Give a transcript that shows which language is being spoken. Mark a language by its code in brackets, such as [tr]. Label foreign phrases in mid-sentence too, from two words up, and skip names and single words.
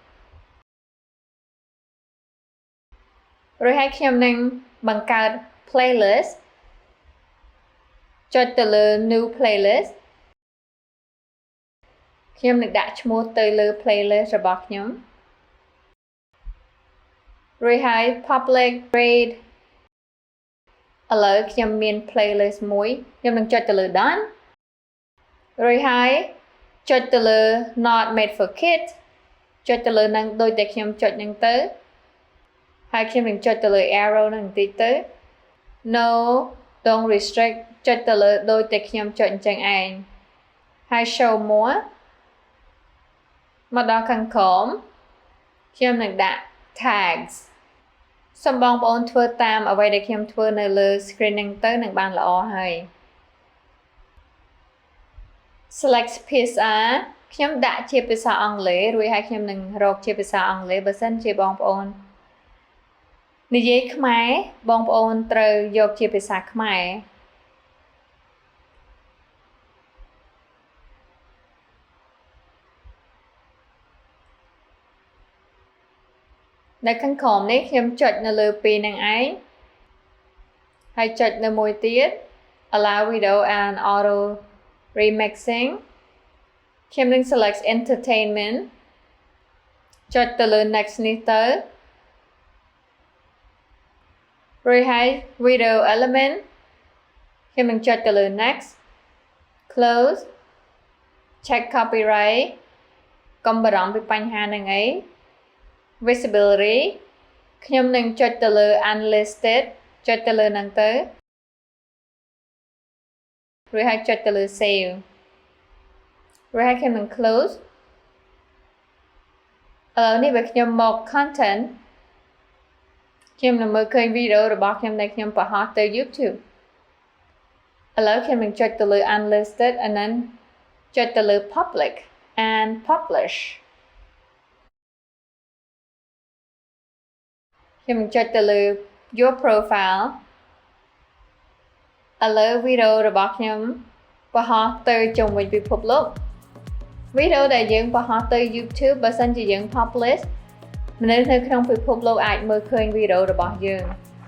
[km] រួចហើយខ្ញុំនឹងបង្កើត playlist ចុចទៅលើ [en] new playlist [km] ខ្ញុំនឹងដាក់ឈ្មោះទៅលើ playlist របស់ខ្ញុំ រួចហើយ [en] public grade [km] ឥឡូវខ្ញុំមាន playlist មួយខ្ញុំនឹងចុចទៅលើ done រួចហើយចុចទៅលើ [en] not made for kids [km] ចុចទៅលើនឹងដូចតែខ្ញុំចុចនឹងទៅហើយខ្ញុំនឹងចុចទៅលើ arrow នឹងបន្តិចទៅ [en] no don't restrict [km] ចុចទៅលើដូចតែខ្ញុំចុចអញ្ចឹងឯងហើយ [en] show more [km] មកដល់ខាងក្រោមខ្ញុំនឹងដាក់ tags សូមបងប្អូនធ្វើតាមអ្វីដែលខ្ញុំធ្វើនៅលើ screen ហ្នឹងទៅនឹងបានល្អហើយ select ភាសាខ្ញុំដាក់ជាភាសាអង់គ្លេសរួចហើយខ្ញុំនឹងរកជាភាសាអង់គ្លេសបើសិនជាបងប្អូននិយាយខ្មែរបងប្អូនត្រូវយកជាភាសាខ្មែរ នៅខាងក្រោមនេះខ្ញុំចុចនៅលើពីរនឹងឯងហើយចុចនៅមួយទៀត [en] allow video and auto remixing [km] ខ្ញុំនឹង [en] select entertainment [km] ចុចទៅលើ next នេះទៅ រួចហើយ [en] video element [km] ខ្ញុំនឹងចុចទៅលើ [en] next close check copyright [km] កុំបារម្ភពីបញ្ហាហ្នឹងអីvisibility ខ្ញុំនឹងចុចទៅលើ unlisted ចុចទៅលើហ្នឹងទៅ រួចហើយចុចទៅលើ save រួចហើយខ្ញុំនឹង close ឥឡូវនេះបើខ្ញុំមក content ខ្ញុំនឹងមើលឃើញវីដេអូរបស់ខ្ញុំដែលខ្ញុំបង្ហោះទៅ YouTube ឥឡូវខ្ញុំនឹងចុចទៅលើ [en] unlisted and then [km] ចុចទៅលើ [en] public and publish [km] ខ្ញុំនឹងចុចទៅលើ [en] your profile [km] ឥឡូវវីដេអូរបស់ខ្ញុំបង្ហោះទៅជុំវិញពិភពលោកវីដេអូដែលយើងបង្ហោះទៅ YouTube បើសិនជាយើង publish មនុស្សនៅក្នុងពិភពលោកអាចមើលឃើញវីដេអូរបស់យើង